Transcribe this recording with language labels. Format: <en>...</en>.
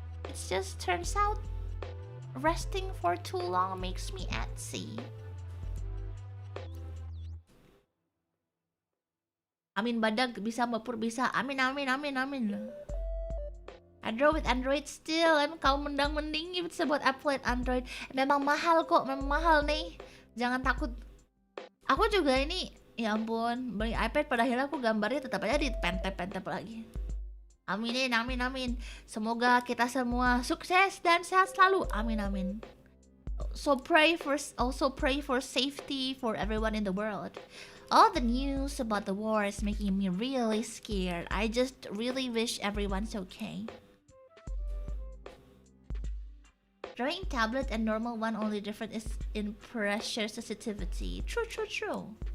<en>It just turns out resting for too long makes me antsy.</en> <id>Amin badag bisa, Mbak Pur bisa. Amin.</id> <en>I draw with Android still.</en> <id>Kamu mending</id> <en>if it's about upload Android.</en> <id>Memang mahal kok, memang mahal nih. Jangan takut. Aku juga ini, ya ampun, beli iPad pada akhirnya aku gambarnya tetap aja dipentep lagi. Amin. Semoga kita semua sukses dan sehat selalu. Amin.</id> <en>So pray for safety for everyone in the world. All the news about the war is making me really scared. I just really wish everyone's okay. Drawing tablet and normal one only different is in pressure sensitivity. True.</en>